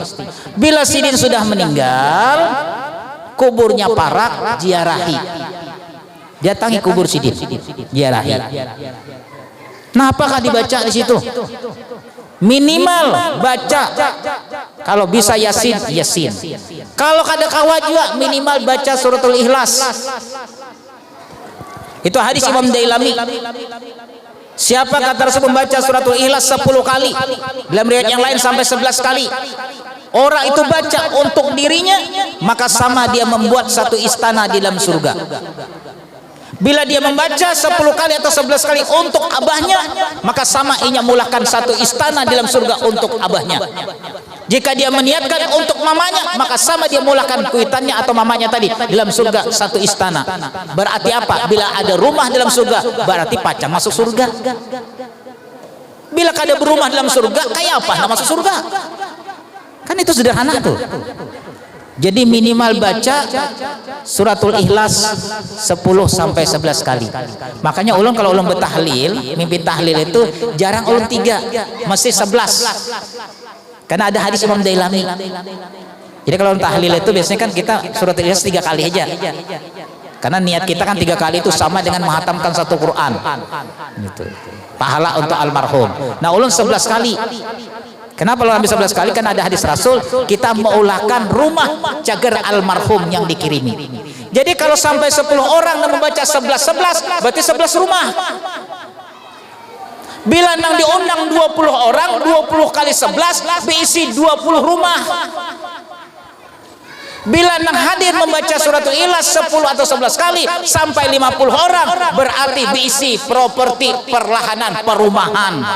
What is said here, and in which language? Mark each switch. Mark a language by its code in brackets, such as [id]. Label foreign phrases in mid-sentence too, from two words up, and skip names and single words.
[bjn] Bila sidin sudah meninggal, kuburnya parak, ziarahi. Datangi kubur sidin, ziarahi. [id] Nah, apakah dibaca di situ? Minimal baca, kalau bisa Yasin, Yasin. [bjn] Kalau kada kawa juga minimal baca suratul Ikhlas. [id] Itu hadis Imam Dailami. Siapa kata Rasul membaca suratul Ikhlas 10 kali, dalam riwayat yang lain sampai 11 kali, orang itu baca untuk dirinya, maka sama dia membuat satu istana di dalam surga. [bjn] Bila dia membaca 10 kali atau 11 kali untuk abahnya, maka sama ia mulahkan satu istana di dalam surga untuk abahnya. Jika dia meniatkan untuk mamanya, maka sama dia mulahkan kuitannya atau mamanya tadi dalam surga satu istana. [id] Berarti apa? [bjn] Bila ada rumah dalam surga, berarti pacang masuk surga. Bila kada berumah dalam surga, kayak apa nak masuk surga? [id] Kan itu sederhana tuh. Jadi minimal baca suratul Ikhlas 10 sampai 11 kali. [bjn] Makanya ulun kalau ulun bertahlil, mimpin tahlil itu jarang ulun 3, mesti 11. [id] Karena ada hadis Imam Dailami. Jadi kalau tahlil itu biasanya kan kita suratul Ikhlas 3 kali aja. Karena niat kita kan 3 kali itu sama dengan menghatamkan satu Quran. [bjn] Gitu. Pahala untuk almarhum. Nah, ulun 11 kali. [id] Kenapa lo ambil 11 kali? [bjn] Karena ada hadis Rasul, kita meulahkan rumah cagar almarhum yang dikirimi. [id] Jadi kalau sampai 10 orang yang membaca 11-11, berarti 11 rumah. [bjn] Bila nang diundang 20 orang, 20 kali 11 berisi 20 rumah. Bila nang hadir membaca suratul Ikhlas 10 atau 11 kali sampai 50 orang, berarti berisi properti perlahanan perumahan.